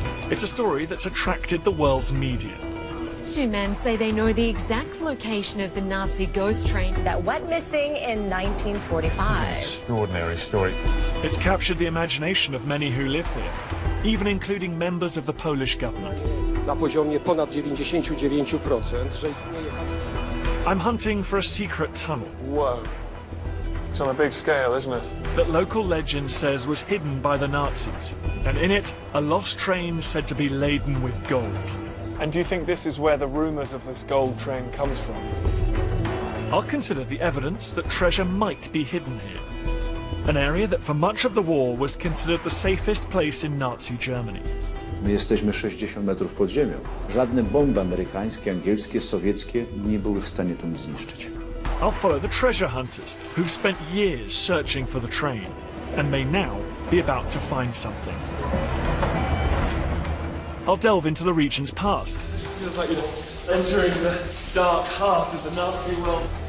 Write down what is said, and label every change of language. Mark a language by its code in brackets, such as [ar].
[en] It's a story that's attracted the world's media. Two men say they know the exact location of the Nazi ghost train that went missing in 1945. Extraordinary story. It's captured the imagination of many who live here, even including members of the Polish government. [pl] Na poziomie ponad 99%, że istnieje... [en] I'm hunting for a secret tunnel. Whoa. It's on a big scale, isn't it? That local legend says was hidden by the Nazis, and in it, a lost train said to be laden with gold. And do you think this is where the rumours of this gold train comes from? I'll consider the evidence that treasure might be hidden here. An area that for much of the war was considered the safest place in Nazi Germany. [pl] My jesteśmy 60 metrów pod ziemią. Żadne bomby amerykańskie, angielskie, sowieckie nie były w stanie tu nic zniszczyć. [en] I'll follow the treasure hunters who've spent years searching for the train and may now be about to find something. I'll delve into the region's past. This feels like you're entering the dark heart of the Nazi world.